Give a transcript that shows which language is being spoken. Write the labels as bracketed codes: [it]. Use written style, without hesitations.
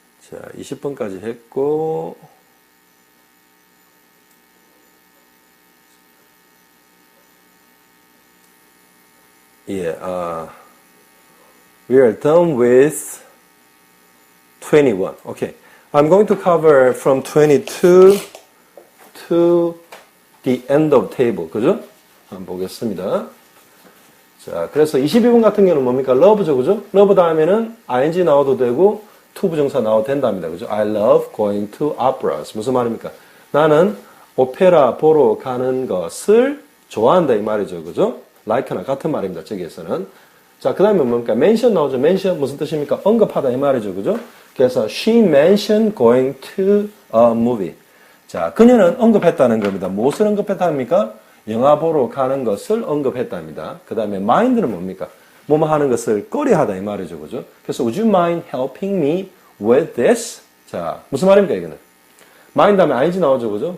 [en] 자, [ko] 20번까지 했고, [en] 예, we are done with 21. Okay. I'm going to cover from 22 to the end of table. [ko] 그죠? 한번 보겠습니다. 자, 그래서 22번 같은 경우는 뭡니까? love죠. 그죠? love 다음에는 ing 나와도 되고, to 부정사 나와도 된답니다. 그죠? [en] I love going to operas. [ko] 무슨 말입니까? 나는 오페라 보러 가는 것을 좋아한다. 이 말이죠. 그죠? like나 같은 말입니다. 저기에서는. 자, 그 다음에 뭡니까? mention 나오죠. mention 무슨 뜻입니까? 언급하다. 이 말이죠. 그죠? [en] 그래서 she mentioned going to a movie. [ko] 자, 그녀는 언급했다는 겁니다. 무엇을 언급했답니까? 영화 보러 가는 것을 언급했답니다. 그 다음에 mind는 뭡니까? 뭐뭐 하는 것을 꺼려하다 이 말이죠. 그죠? [en] 그래서 would you mind helping me with this? [ko] 자, 무슨 말입니까, 이거는? mind 다음에 ing 나오죠. 그죠?